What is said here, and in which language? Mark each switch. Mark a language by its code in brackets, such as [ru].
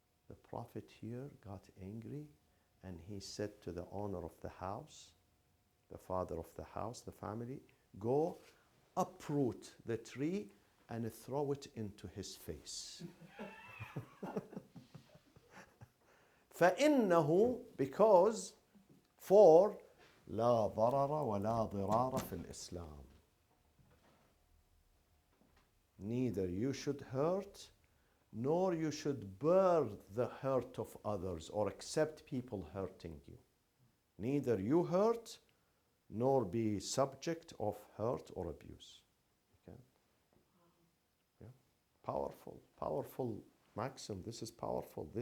[en] The Prophet here got angry and he said to the owner of the house, the father of the house, the family, go uproot the tree and throw it into his face. [ar] فإنه, [en] because, for [ar] لا ضرر ولا ضرار في الإسلام. [en] Neither you should hurt nor you should bear the hurt of others or accept people hurting you. Neither you hurt nor be subject of hurt or abuse. Okay? Yeah. Powerful, powerful maxim. This is powerful.